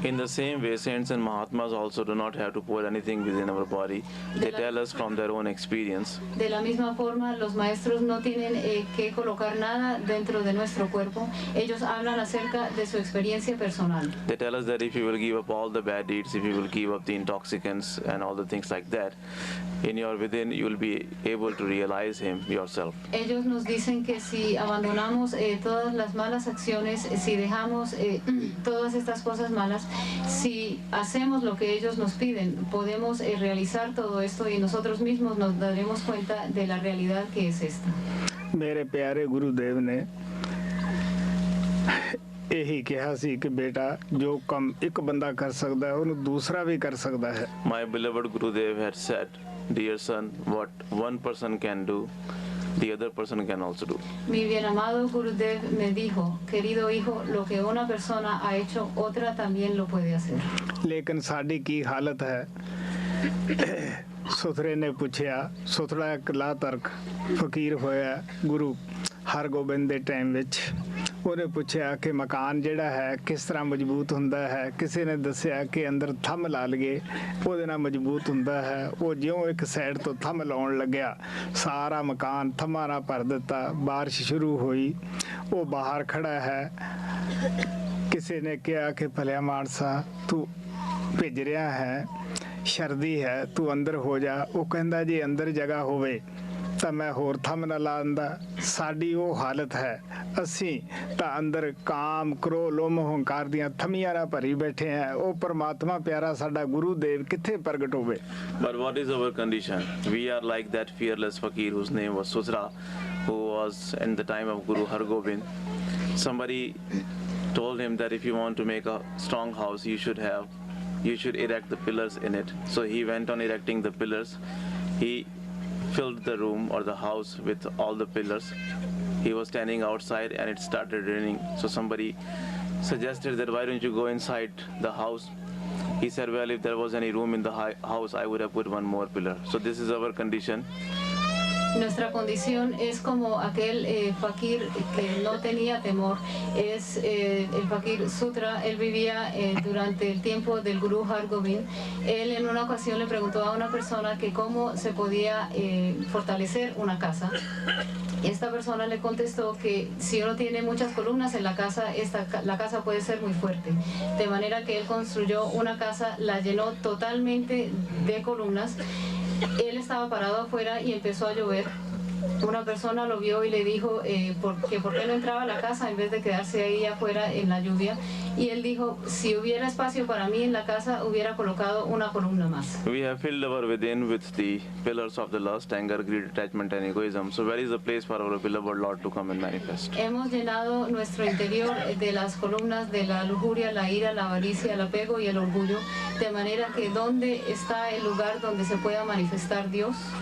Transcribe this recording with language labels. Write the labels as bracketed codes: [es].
[en] In the same way, saints and Mahatmas also do not have to pour anything within our body. They tell us from their own experience. [es] De la misma forma, los maestros no tienen que colocar nada dentro de nuestro cuerpo. Ellos hablan acerca de su experiencia personal. [en] They tell us that if you will give up all the bad deeds, if you will give up the intoxicants and all the things like that, in your within you will be able to realize Him yourself. [es] Ellos nos dicen que si abandonamos todas las malas acciones, si dejamos todas estas cosas malas, si hacemos lo que ellos nos piden, podemos realizar todo esto y nosotros mismos nos daremos cuenta de la realidad que es esta. [pa] ਮੇਰੇ ਪਿਆਰੇ ਗੁਰੂਦੇਵ ਨੇ ਇਹੀ ਕਿਹਾ ਸੀ ਕਿ ਬੇਟਾ ਜੋ ਕੰਮ ਇੱਕ ਬੰਦਾ ਕਰ ਸਕਦਾ ਹੈ ਉਹਨੂੰ ਦੂਸਰਾ ਵੀ ਕਰ ਸਕਦਾ ਹੈ। [en] My beloved Gurudev had said, dear son, what one person can do, the other person can also do. [es] Mi bien amado Gurudev me dijo, querido hijo, lo que una persona ha hecho, otra también lo puede hacer. [pa] ਲੇਕਿਨ ਸਾਡੀ ਕੀ ਹਾਲਤ ਹੈ? ਸੁਥਰੇ ਨੇ ਪੁੱਛਿਆ, ਸੁਥਰਾ ਇੱਕ ਲਾਤਰਕ ਫਕੀਰ ਹੋਇਆ ਗੁਰੂ ਹਰਗੋਬਿੰਦ ਦੇ ਟਾਈਮ ਵਿੱਚ। ਉਹਨੇ ਪੁੱਛਿਆ ਕਿ ਮਕਾਨ ਜਿਹੜਾ ਹੈ ਕਿਸ ਤਰ੍ਹਾਂ ਮਜ਼ਬੂਤ ਹੁੰਦਾ ਹੈ। ਕਿਸੇ ਨੇ ਦੱਸਿਆ ਕਿ ਅੰਦਰ ਥੰਮ ਲਾ ਲਈਏ ਉਹਦੇ ਨਾਲ ਮਜ਼ਬੂਤ ਹੁੰਦਾ ਹੈ। ਉਹ ਜਿਉਂ ਇੱਕ ਸਾਈਡ ਤੋਂ ਥੰਮ ਲਾਉਣ ਲੱਗਿਆ, ਸਾਰਾ ਮਕਾਨ ਥੰਮਾਂ ਨਾਲ ਭਰ ਦਿੱਤਾ। ਬਾਰਿਸ਼ ਸ਼ੁਰੂ ਹੋਈ, ਉਹ ਬਾਹਰ ਖੜਾ ਹੈ। ਕਿਸੇ ਨੇ ਕਿਹਾ ਕਿ ਭਲਿਆ ਮਾਨਸਾ ਤੂੰ ਭਿੱਜ ਰਿਹਾ ਹੈ, ਸ਼ਰਦੀ ਹੈ, ਤੂੰ ਅੰਦਰ ਹੋ ਜਾ। ਉਹ ਕਹਿੰਦਾ ਜੇ ਅੰਦਰ ਜਗ੍ਹਾ ਹੋਵੇ ਤਾਂ ਮੈਂ ਹੋਰ ਥੰਮ ਨਾ ਲਾ ਦਿੰਦਾ। ਸਾਡੀ ਉਹ ਹਾਲਤ ਹੈ, ਅਸੀਂ ਤਾਂ ਅੰਦਰ ਕਾਮ ਕ੍ਰੋਧ ਲੋਭ ਹੰਕਾਰ ਦੀਆਂ ਥੰਮੀਆਂ ਨਾਲ ਭਰੀ ਬੈਠੇ ਹਾਂ। ਉਹ ਪਰਮਾਤਮਾ ਪਿਆਰਾ ਸਾਡਾ ਗੁਰੂਦੇਵ ਕਿੱਥੇ ਪ੍ਰਗਟ ਹੋਵੇ? [en] But what is our condition? We are like that fearless fakir whose name was Sutra, who was in the time of Guru Hargobind. Somebody told him that if you want to make a strong house, you should erect the pillars in it. So he went on erecting the pillars. He filled the room or the house with all the pillars. He was standing outside and it started raining. So somebody suggested that why don't you go inside the house? He said, well, if there was any room in the house, I would have put one more pillar. So this is our condition. [es] Nuestra condición es como aquel fakir que no tenía temor, es el fakir Sutra. Él vivía durante el tiempo del Guru Hargobind. Él en una ocasión le preguntó a una persona que cómo se podía fortalecer una casa. Esta persona le contestó que si uno tiene muchas columnas en la casa, la casa puede ser muy fuerte. De manera que él construyó una casa, la llenó totalmente de columnas. Él estaba parado afuera y empezó a llover. Una persona lo vio y le dijo por qué no entraba a la casa en vez de quedarse ahí afuera en la lluvia. Y él dijo, si hubiera espacio para mí en la casa, hubiera colocado una columna más. [en] We have filled our within with the pillars of the lust, anger, greed, attachment and egoism. So where is the place for our beloved Lord to come and manifest? [es] Hemos llenado nuestro interior de las columnas de la lujuria, la ira, la avaricia, el apego y el orgullo, de manera que ¿dónde está el lugar donde se pueda manifestar Dios?